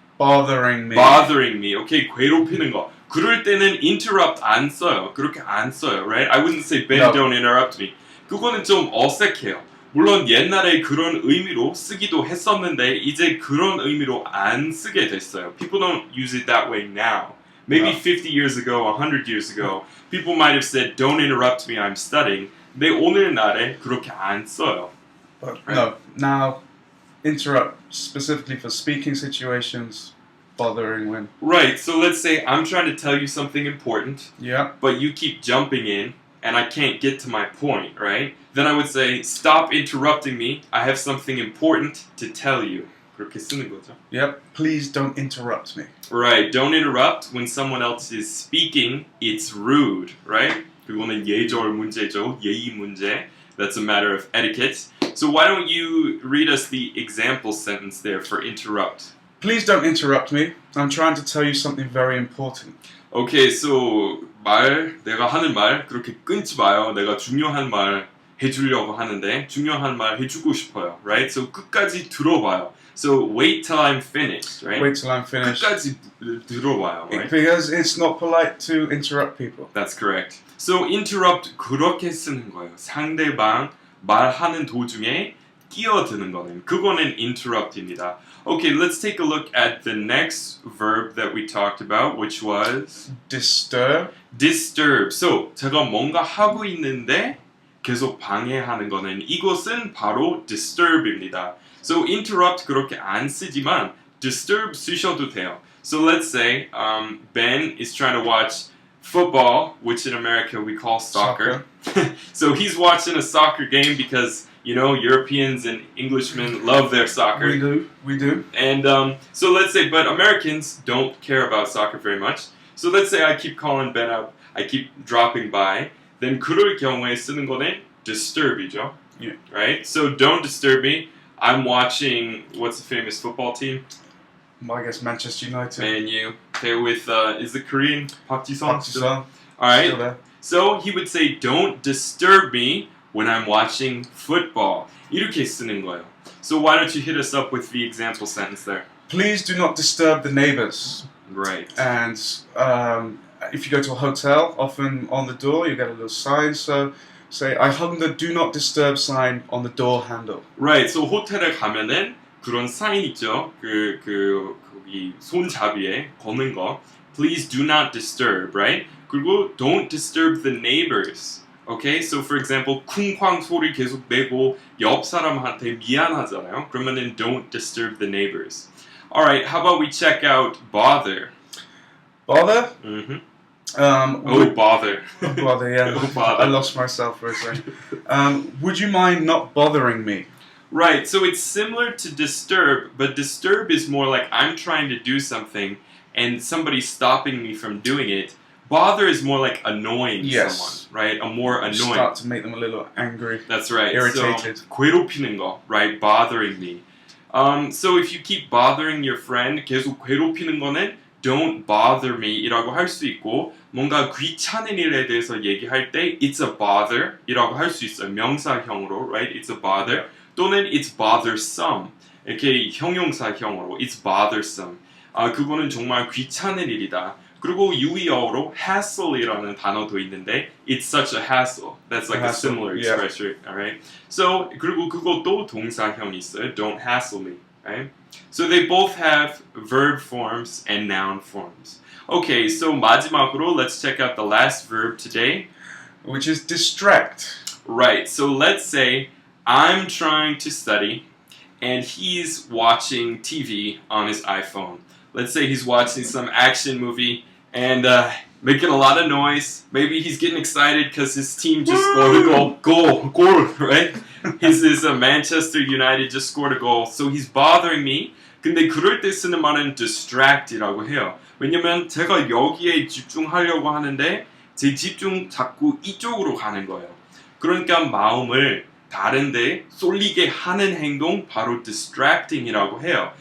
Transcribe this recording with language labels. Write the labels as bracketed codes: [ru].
[en] bothering me. [ko] Okay, 괴롭히는 거. 그럴 때는 interrupt 안 써요. 그렇게 안 써요, [en] right? I wouldn't say, Ben, don't interrupt me. [ko] 그거는 좀 어색해요. 물론 옛날에 그런 의미로 쓰기도 했었는데 이제 그런 의미로 안 쓰게 됐어요. [en] People don't use it that way now. Maybe 50 years ago, 100 years ago, people might have said, don't interrupt me, I'm studying. [ko] 근데 오늘날에 그렇게 안 써요. [en] But no, now interrupt specifically for speaking situations, bothering when. Right, so let's say I'm trying to tell you something important, yeah, but you keep jumping in and I can't get to my point, right? Then I would say, stop interrupting me. I have something important to tell you. [ko] 그렇게 쓰는 거죠. [en] Yep. Please don't interrupt me. Right. Don't interrupt when someone else is speaking. It's rude, right? [ko] 그거는 예절 문제죠. 예의 문제. [en] That's a matter of etiquette. So why don't you read us the example sentence there for interrupt? Please don't interrupt me. I'm trying to tell you something very important. Okay, so [ko] 내가 하는 말 그렇게 끊지 마요. 내가 중요한 말 해주려고 하는데 중요한 말 해주고 싶어요, [en] right? [ko] So 끝까지 들어봐요. [en] So wait till I'm finished, right? Wait till I'm finished. [ko] 끝까지 들어봐요, [en] right? Because it's not polite to interrupt people. That's correct. [ko] So interrupt 그렇게 쓰는 거예요. 상대방 말하는 도중에 끼어드는 거는 그거는 interrupt입니다. [en] Okay, let's take a look at the next verb that we talked about, which was Disturb. disturb. [ko] So 제가 뭔가 하고 있는데 계속 방해하는 거는 이것은 바로 disturb입니다. So interrupt 그렇게 안 쓰지만 disturb 쓰셔도 돼요. [en] So let's say Ben is trying to watch football, which in America we call soccer. So he's watching a soccer game because you know Europeans and Englishmen love their soccer. We do. And so let's say, but Americans don't care about soccer very much. So let's say I keep calling Ben up, I keep dropping by. [ko] Then 그럴 경우에 쓰는 거는 disturb이죠. [en] Yeah. Right? So don't disturb me. I'm watching, what's the famous football team? I guess Manchester United. Man U. They're with, is the Korean Park Ji-sung? Pakistan. Alright. Still there. So he would say, don't disturb me when I'm watching football. [ko] 이렇게 쓰는 거예요. [en] So why don't you hit us up with the example sentence there? Please do not disturb the neighbors. Right. And if you go to a hotel, often on the door you get a little sign. So say, I hung the do not disturb sign on the door handle. Right. [ko] So 호텔에 가면은 그런 사인 있죠. 거기 손잡이에 거는 거. [en] Please do not disturb, right? [ko] 그리고 [en] don't disturb the neighbors. Okay? So for example, [ko] 쿵쾅 소리 계속 내고 옆 사람한테 미안하잖아요. 그러면은 [en] don't disturb the neighbors. All right, how about we check out bother? Bother? Mm-hmm. Would- Bother. Bother, yeah. Oh, bother. I lost myself for a second. Would you mind not bothering me? Right, so it's similar to disturb, but disturb is more like I'm trying to do something and somebody's stopping me from doing it. Bother is more like annoying Yes. someone, right? A more annoying. Start to make them a little angry. That's right. Irritated. [ko] So, 괴롭히는 거, right? [en] Bothering me. So if you keep bothering your friend, [ko] 계속 괴롭히는 거는 [en] don't bother me [ko] 이라고 할 수 있고 뭔가 귀찮은 일에 대해서 얘기할 때 [en] it's a bother [ko] 이라고 할 수 있어요. 명사형으로, [en] right? It's a bother. [ko] 또는 [en] it's bothersome. [ko] 이렇게 형용사형으로 [en] it's bothersome. [ko] 그거는 정말 귀찮은 일이다. 그리고 유의어로 hassle이라는 단어도 있는데 [en] it's such a hassle. That's like a hassle, similar yeah. expression, alright? [ko] So 그리고 그것도 동사형이 있어요. [en] Don't hassle me, right? So they both have verb forms and noun forms. Okay, so [ko] 마지막으로 [en] let's check out the last verb today. Which is distract. Right, so let's say I'm trying to study and he's watching TV on his iPhone. Let's say he's watching some action movie and making a lot of noise. Maybe he's getting excited because his team just scored a goal, right? His Manchester United just scored a goal. So he's bothering me. [ko] 근데 그럴 때 쓰는 말은 distract이라고 해요. 왜냐면 제가 여기에 집중하려고 하는데 제 집중 자꾸 이쪽으로 가는 거예요. 그러니까 마음을 다른데 쏠리게 하는 행동 바로 distracting이라고 해요.